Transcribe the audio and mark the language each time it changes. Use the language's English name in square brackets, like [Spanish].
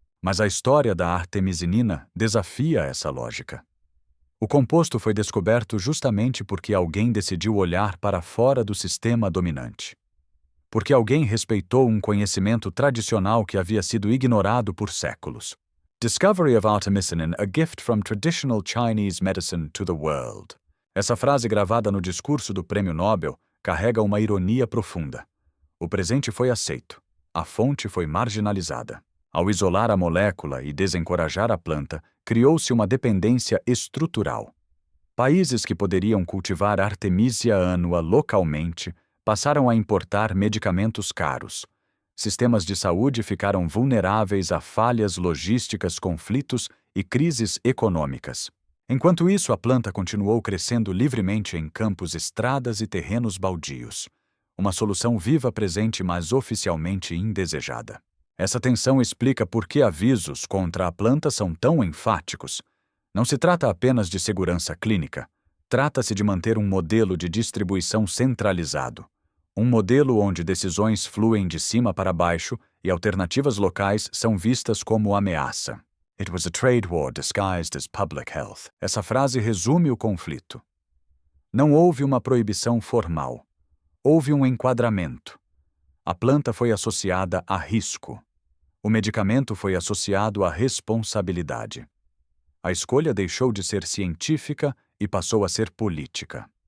[Portuguese] Mas a história da artemisinina desafia essa lógica. O composto foi descoberto justamente porque alguém decidiu olhar para fora do sistema dominante. Porque alguém respeitou um conhecimento tradicional que havia sido ignorado por séculos. [English] Discovery of artemisinin, a gift from traditional Chinese medicine to the world. [Portuguese] Essa frase gravada no discurso do Prêmio Nobel carrega uma ironia profunda. O presente foi aceito. A fonte foi marginalizada. Ao isolar a molécula e desencorajar a planta, criou-se uma dependência estrutural. Países que poderiam cultivar Artemisia annua localmente passaram a importar medicamentos caros. Sistemas de saúde ficaram vulneráveis a falhas logísticas, conflitos e crises econômicas. Enquanto isso, a planta continuou crescendo livremente em campos, estradas e terrenos baldios. Uma solução viva presente, mas oficialmente indesejada. Essa tensão explica por que avisos contra a planta são tão enfáticos. Não se trata apenas de segurança clínica. Trata-se de manter um modelo de distribuição centralizado. Um modelo onde decisões fluem de cima para baixo e alternativas locais são vistas como ameaça. [English] It was a trade war disguised as public health. [Portuguese] Essa frase resume o conflito. Não houve uma proibição formal. Houve um enquadramento. A planta foi associada a risco. O medicamento foi associado à responsabilidade. A escolha deixou de ser científica e passou a ser política.